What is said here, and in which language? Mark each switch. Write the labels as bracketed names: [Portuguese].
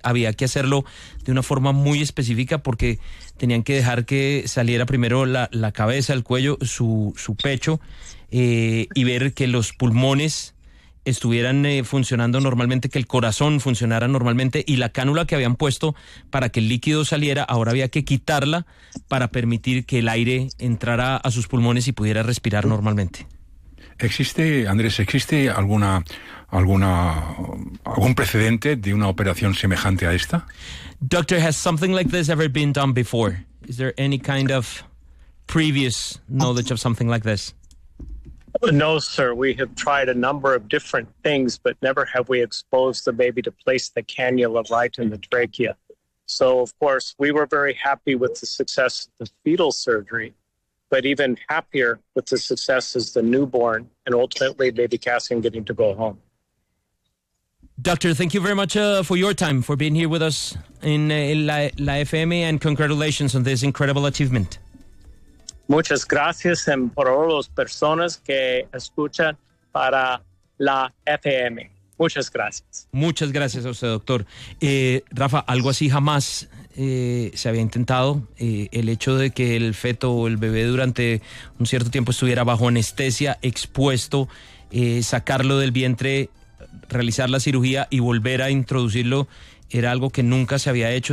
[Spanish] Había que hacerlo de una forma muy específica porque tenían que dejar que saliera primero la cabeza, el cuello, su pecho, y ver que los pulmones estuvieran funcionando normalmente, que el corazón funcionara normalmente, y la cánula que habían puesto para que el líquido saliera, ahora había que quitarla para permitir que el aire entrara a sus pulmones y pudiera respirar normalmente. ¿Existe, Andrés, existe algún precedente de una operación semejante a esta? [English] Doctor, has something like this ever been done before? Is there any kind of previous knowledge of something like this? No, sir. We have tried a number of different things, but never have we exposed the baby to place the cannula right in the trachea. So, of course, we were very happy with the success of the fetal surgery, but even happier with the success of the newborn and ultimately baby Cassian getting to go home. Doctor, thank you very much for your time, for being here with us in La FM, and congratulations on this incredible achievement. [Spanish] Muchas gracias por las personas que escuchan para la FM. Muchas gracias. Muchas gracias a usted, doctor. Rafa, algo así jamás se había intentado. El hecho de que el feto o el bebé durante un cierto tiempo estuviera bajo anestesia, expuesto, sacarlo del vientre, realizar la cirugía y volver a introducirlo, era algo que nunca se había hecho.